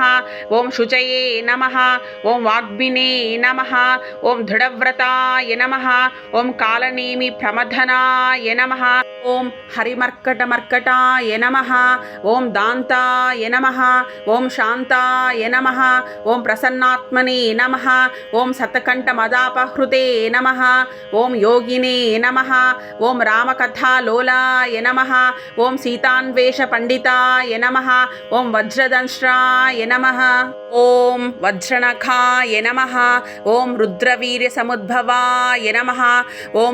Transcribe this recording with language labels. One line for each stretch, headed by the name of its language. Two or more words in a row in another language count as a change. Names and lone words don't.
Sanskrit: ॐ शुचये नमः। ॐ वाग्मिने नमः। ॐ दृढव्रताय नमः। ॐ कालनेमिप्रमथनाय नमः। ॐ हरिमर्कटमर्कटाय नमः। ॐ दान्ताय नमः। ॐ शान्ताय नमः। ॐ प्रसन्नात्मने नमः। ॐ शतकण्ठमदापहृते नमः ॐ योगिने नमः ॐ रामकथालोलाय नमः ॐ सीतान्वेष पण्डिताय नमः ॐ वज्रदंष्ट्राय नमः ॐ वज्रनखाय नमः ॐ रुद्रवीर्य समुद्भवाय नमः ॐ